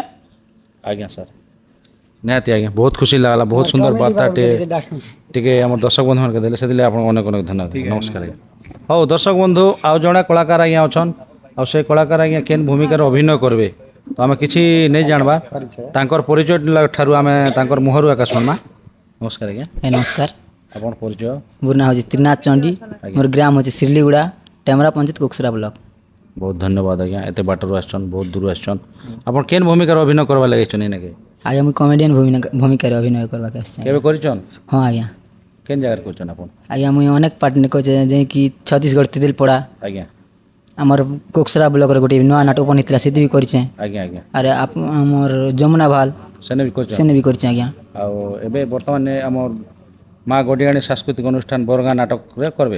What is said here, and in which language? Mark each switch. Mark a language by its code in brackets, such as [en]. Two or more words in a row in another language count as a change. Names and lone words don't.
[spv] आज्ञा सर निहाती आज्ञा बहुत खुशी लागला बहुत सुंदर वार्ता टिके हमर दर्शक बंधु मन के देले से दिले आपन अनेक अनेक धन्यवाद। नमस्कार आज्ञा। हो दर्शक बंधु आउ जणा कलाकार आज्ञा अछन आ से कलाकार आज्ञा केन भूमिका रे अभिनय करबे तो आमे किछि नै जानबा तांकर परिचय ठारू आमे तांकर मुहरु आका सुनमा। नमस्कार आज्ञा। नमस्कार। आपन परिचय? मोर ना होचे त्रिनाथ चंडी, मोर ग्राम होचे सिरलीगुड़ा, टेमरा पंचायत कोकसरा ब्लॉक। बहुत धन्यवाद आज्ञा एते बाटरु आछन बहुत दूर आछन आपन केन भूमिका रे अभिनय करबा लागै छन इने के? आज हम कॉमेडियन भूमिका अभिनय करबा के आछे। केबे करिछन? हाँ आज्ञा। केन जगह करछन आपन? आज्ञा मुई अनेक पार्ट ने कोचे जे कि छत्तीसगढ़ तिदिलपड़ा आज्ञा हमर कोकसरा ब्लॉक रे गोटे नया नाटक बनितला सेति भी करिछे। आज्ञा आज्ञा अरे आप हमर जमुना भाल सेने भी करछन सेने भी करिछे आज्ञा। आ एबे वर्तमान हमर माँ गड़ियाणी सांस्कृतिक अनुष्ठान बरगा नाटक रे करबे?